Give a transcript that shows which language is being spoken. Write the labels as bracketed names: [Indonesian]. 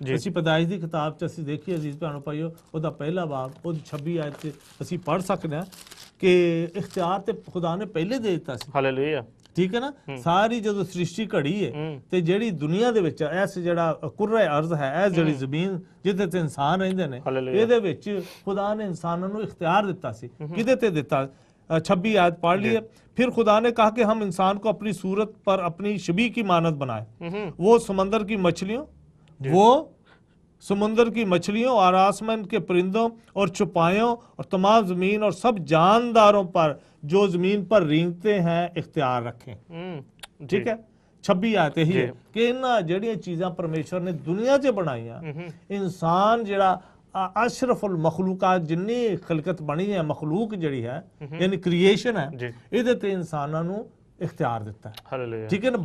[Punjabi] ਅਸੀਂ ਪੈਦਾਇਸ਼ ਦੀ ਕਿਤਾਬ 'ਚ ਅਸੀਂ ਦੇਖੀਏ ਅਜ਼ੀਜ਼ ਭੈਣੋ ਭਾਈਓ, ਉਹਦਾ ਪਹਿਲਾ ਬਾਬ, ਉਹਦੀ 26 ਆਇਤ 'ਚ ਅਸੀਂ ਪੜ੍ਹ ਸਕਦੇ ਹਾਂ ਕਿ ਇਖਤਿਆਰ ਤੇ ਖੁਦਾ ਨੇ ਪਹਿਲੇ ਦੇ ਦਿੱਤਾ ਸੀ. ਹਾਲੇਲੂਇਆ. ਠੀਕ ਹੈ ਨਾ। ਸਾਰੀ ਜਦੋਂ ਸ੍ਰਿਸ਼ਟੀ ਘੜੀ ਹੈ ਤੇ ਜਿਹੜੀ ਦੁਨੀਆ ਦੇ ਵਿੱਚ ਇਸ ਜਿਹੜਾ ਕੁਰਰਾ ਅਰਜ਼ ਹੈ, ਇਹ ਜਿਹੜੀ ਜ਼ਮੀਨ ਜਿਹਦੇ ਤੇ ਇਨਸਾਨ ਰਹਿੰਦੇ ਨੇ, ਇਹਦੇ ਵਿੱਚ ਖੁਦਾ ਨੇ ਇਨਸਾਨਾਂ ਨੂੰ ਇਖਤਿਆਰ ਦਿੱਤਾ ਸੀ। ਕਿਹਦੇ ਤੇ ਦਿੱਤਾ? 26 [Hindi] आयत पढ़ लिए। फिर खुदा ने कहा कि हम इंसान को अपनी सूरत पर अपनी शबीह की मानत बनाए, वो समंदर की मछलियों और आसमान के परिंदों और चौपायों और तमाम जमीन और सब जानदारों पर जो जमीन पर रेंगते हैं इख्तियार रखें। ठीक है, 26 आयत यही है कि [Punjabi] इन्हां ਜਿਹੜੀਆਂ ਚੀਜ਼ਾਂ ਪਰਮੇਸ਼ਰ ਨੇ ਦੁਨੀਆ 'ਚ ਬਣਾਈਆਂ, ਇਨਸਾਨ ਜਿਹੜਾ ਅਸ਼ਰਫੁਲ ਮਖਲੂਕਾਤ ਜਿੰਨੀ ਖਲਕਤ ਬਣੀ ਹੈ, ਮਖਲੂਕ ਜਿਹੜੀ ਹੈ ਯਾਨੀ ਕ੍ਰੀਏਸ਼ਨ ਹੈ, ਇਹਦੇ ਤੇ ਇਨਸਾਨਾਂ ਨੂੰ ਇਖਤਿਆਰ ਦਿੱਤਾ ਹੈ। ਹਾਲੇਲੂਇਆ। ਠੀਕ ਹੈ ਨਾ।